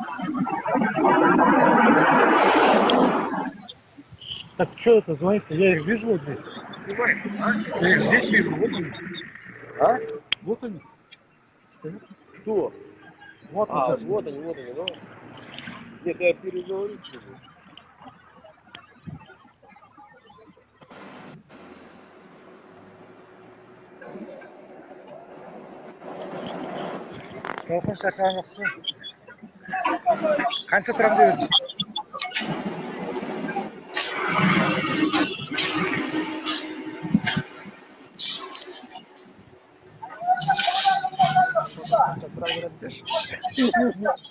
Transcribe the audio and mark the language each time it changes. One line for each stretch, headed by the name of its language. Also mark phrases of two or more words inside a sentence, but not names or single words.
Russian: Так что это звонит-то? Я их вижу вот здесь. Я их здесь вижу, вот они. А? Вот они. Стоят. Кто? Вот А, вот вот они, да? Нет, я переговорю с ними.
Kazakh: Толқын шақырмақшы. Қанша тұрам деп еді? Қанша тұра береді деші?